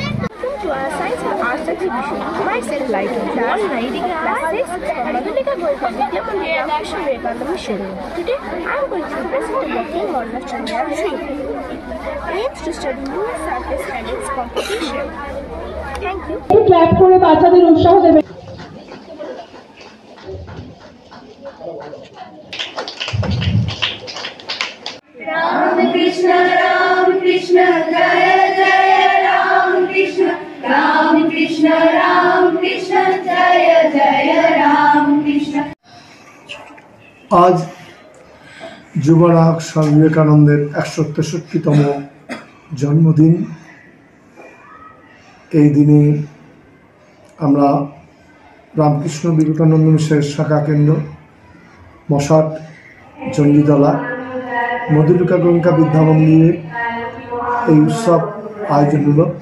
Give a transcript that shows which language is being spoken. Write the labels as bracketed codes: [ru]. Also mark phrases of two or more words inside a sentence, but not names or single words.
[en] Welcome to our Science and Arts exhibition. Myself, class 9 classes, Madhulika Goenka Vidya Mandir and Ashram Vivekananda Mission. Today I am going to present the working model of Chandrayaan 3. Aims to study lunar surface and its composition. Thank you. [bn] ক্ল্যাপ করে বাচ্চাদের উৎসাহ দেবে। রাম কৃষ্ণ জয় জয় রাম কৃষ্ণ জয় জয় রাম কৃষ্ণ। আজ যুবনায়ক স্বামী বিবেকানন্দের ১৬৩তম জন্মদিন। এই দিনে আমরা রামকৃষ্ণ বিবেকানন্দ মিশনের শাখা কেন্দ্র মশাট চণ্ডীতলা মধুলিকা গোয়েঙ্কা বিদ্যা মন্দিরে এই উৎসব আয়োজন হল।